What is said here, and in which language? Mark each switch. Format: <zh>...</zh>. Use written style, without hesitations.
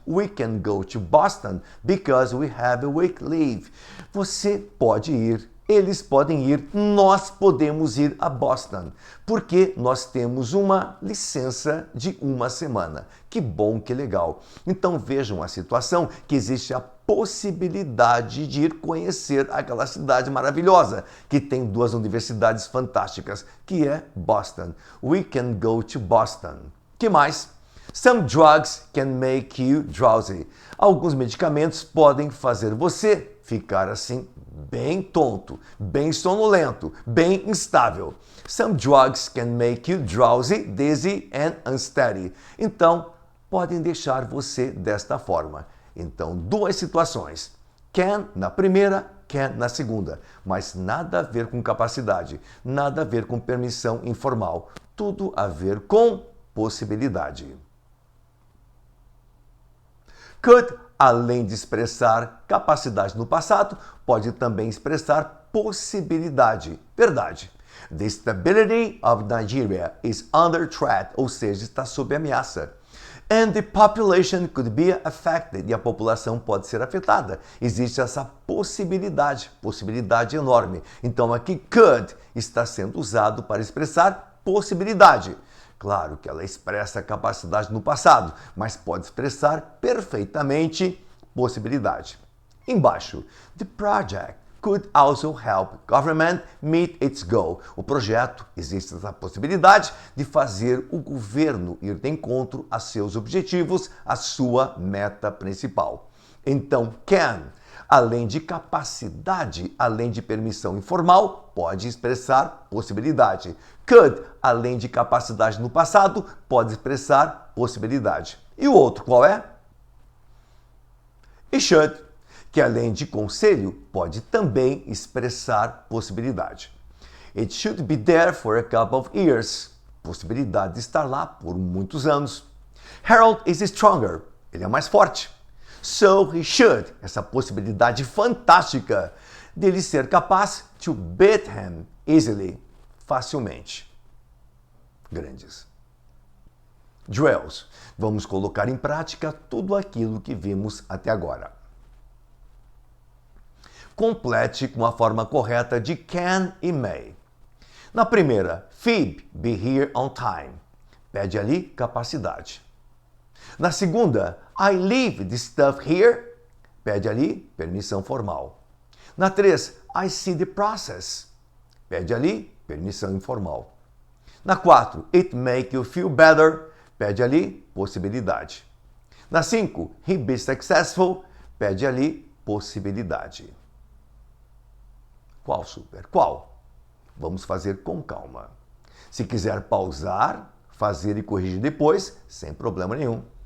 <en>We can go to Boston because we have a week leave.</en> <pt>Você pode ir, eles podem ir, nós podemos ir a Boston, porque nós temos uma licença de uma semana. Que bom, que legal. Então vejam a situação que existe a possibilidade de ir conhecer aquela cidade maravilhosa, que tem 2 universidades fantásticas, que é Boston.</pt> <en>We can go to Boston.</en> <pt>Que mais?</pt> <en>Some drugs can make you drowsy.</en> <pt>Alguns medicamentos podem fazer você ficar assim bem tonto, bem sonolento, bem instável.</pt> <en>Some drugs can make you drowsy, dizzy and unsteady.</en> <pt>Então, podem deixar você desta forma. Então, duas situações. Can na primeira, can na segunda. Mas nada a ver com capacidade, nada a ver com permissão informal. Tudo a ver com possibilidade. Could, além de expressar capacidade no passado, pode também expressar possibilidade, verdade.</pt> <en>The stability of Nigeria is under threat,</en> <pt>ou seja, está sob ameaça.</pt> <en>And the population could be affected,</en> <pt>e a população pode ser afetada. Existe essa possibilidade enorme. Então aqui could está sendo usado para expressar possibilidade. Claro que ela expressa capacidade no passado, mas pode expressar perfeitamente possibilidade.</pt> <en>Embaixo, the project could also help government meet its goal.</en> <pt>O projeto, existe essa possibilidade de fazer o governo ir de encontro a seus objetivos, a sua meta principal. Então, can, além de capacidade, além de permissão informal, pode expressar possibilidade. Could, além de capacidade no passado, pode expressar possibilidade. E o outro qual é? E should, que além de conselho, pode também expressar possibilidade.</pt> <en>It should be there for a couple of years.</en> <pt>Possibilidade de estar lá por muitos anos.</pt> <en>Harold is stronger.</en> <pt>Ele é mais forte.</pt> <en>So he should.</en> <pt>Essa possibilidade fantástica dele ser capaz</pt> <en>to beat him easily.</en> <pt>Facilmente. Grandes. Drills. Vamos colocar em prática tudo aquilo que vimos até agora. Complete com a forma correta de can e may. Na primeira, Phoebe,</pt> <en>be here on time.</en> <pt>Pede ali capacidade.</pt> <en>Na segunda, I leave the stuff here.</en> <pt>Pede ali permissão formal. Na 3,</pt> <en>I see the process.</en> <pt>Pede ali permissão informal.</pt> <en>Na 4, it make you feel better.</en> <pt>Pede ali possibilidade. Na 5,</pt> <en>he be successful.</en> <pt>Pede ali possibilidade. Qual, super? Qual? Vamos fazer com calma. Se quiser pausar, fazer e corrigir depois, sem problema nenhum.</pt>